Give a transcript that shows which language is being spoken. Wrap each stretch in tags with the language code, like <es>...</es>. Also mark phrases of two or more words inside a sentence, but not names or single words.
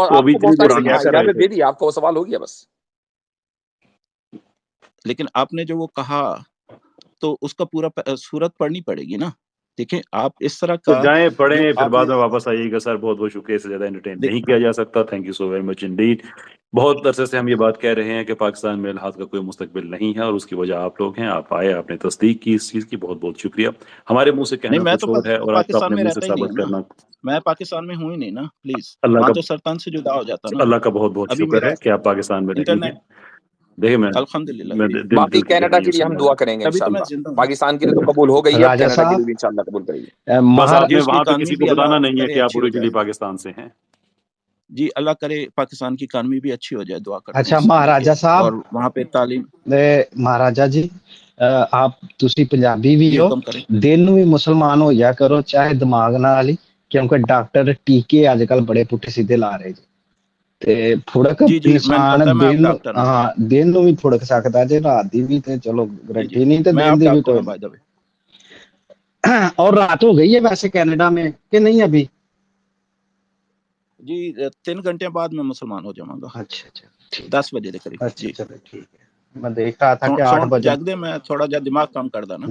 <ur>وہ آپ ابھی کو اتنی بہت دیر ساری سے کیا کر رہے اجازت تھے؟ دے دی، آپ کا وہ سوال ہو گیا بس. لیکن آپ نے جو وہ کہا تو اس کا پورا صورت پڑھنی پڑے گی نا. دیکھیں آپ اس طرح تو کا جائیں پڑھیں، جو پھر آپ بعد نے میں واپس آئیے گا. سر بہت بہت شکریہ، اس سے زیادہ انٹرٹین نہیں کیا جا سکتا.</ur> <en>thank you so very much indeed.</en> <ur>بہت عرصے سے ہم یہ بات کہہ رہے ہیں کہ پاکستان میں الحاد کا کوئی مستقبل نہیں ہے، اور اس کی وجہ آپ لوگ ہیں. آپ آئے، آپ نے تصدیق کی اس چیز کی، بہت بہت شکریہ. ہمارے منہ سے نہیں، کہنا میں کچھ تو اور ہے اور آپ کا پاکستان اپنے میں منہ رہتا سے ہی نہیں ثابت ہوں نا، کرنا. میں پاکستان میں ہوں ہی نہیں نا، پلیز اللہ وہاں کا تو سرطان سے جدا ہو جاتا نا. اللہ کا بہت بہت ابھی شکر میرا ہے کہ آپ پاکستان میں نہیں ہیں. انٹرنیٹ دیکھیں میں الحمدللہ میں جی، باقی دل کی کینیڈا کے گہرائیوں لیے سے ہم دعا معذرت. کریں گے تبھی تو میں انشاءاللہ. زندہ ہوں. پاکستان کی تو قبول ہو گئی ہے، اب راجہ کینیڈا کی صاحب بھی انشاءاللہ قبول کرے گی. بس مہا آپ جی نے اس کی وہاں پہ اکانومی کسی کو بھی اللہ بتانا نہیں ہے کرے کہ آپ اچھی ہو جائے. اوریجنلی پاکستان سے ہیں. جی اللہ کرے پاکستان کی اکانومی بھی اچھی ہو جائے، دعا کرتا ہوں اچھا اس کے لیے کہ مہاراجا صاحب، اور وہاں پہ تعلیم.</ur> <pa>ਮਹਾਰਾਜਾ ਜੀ ਆਪ ਤੁਸੀਂ ਪੰਜਾਬੀ ਵੀ</pa> <ur>جی</ur> <pa>ਹੋ,</pa> <ur>حکم کریں.</ur> <pa>ਦਿਲ ਨੂੰ ਵੀ ਮੁਸਲਮਾਨ ਹੋ ਜਾ ਕਰੋ ਚਾਹੇ ਦਿਮਾਗ ਨਾਲ ਹੀ, ਕਿਉਂਕਿ ਡਾਕਟਰ ਟੀਕੇ ਅੱਜ ਕੱਲ ਬੜੇ ਪੁੱਠੇ ਸਿੱਧੇ ਲਾ ਰਹੇ ਜੀ, ਤੇ ਫੁੜਕ</pa> <ur>جی جی میں نے</ur> <pa>ਇਨਸਾਨ</pa> <ur>پتہ ہے، میں آپ</ur> <pa>ਦਿਨ ਨੂੰ</pa> <ur>ڈاکٹر ہوں.</ur> <pa>ਦਿਨ ਨੂੰ ਵੀ ਫੁੜਕ ਸਕਦਾ ਜੇ, ਰਾਤ ਦੀ ਵੀ ਤੇ ਚਲੋ</pa> <ur>جی جی</ur> <pa>ਗਰੰਟੀ ਨਹੀਂ, ਤੇ</pa> <ur>میں</ur> <pa>ਦਿਨ</pa> <ur>آپ</ur> <pa>ਦੀ ਵੀ</pa> <ur>ڈاکٹر</ur> <pa>ਕੋਈ</pa> <ur>ہوں</ur> <en>by the way.</en> <ur>نہیں. اور رات ہو گئی ہے ویسے کینیڈا میں کہ نہیں ابھی؟ جی 3 گھنٹے بعد میں مسلمان ہو جاؤں گا، اچھا اچھا ٹھیک 10 بجے کے قریب. ہے. اچھا جی چلو ٹھیک ہے. میں دیکھ رہا تھا کہ 8</ur> <pa>سون</pa> <ur>بجے.</ur> <pa>جاگ دے، میں تھوڑا جا دماغ کام کر دا نا.</pa>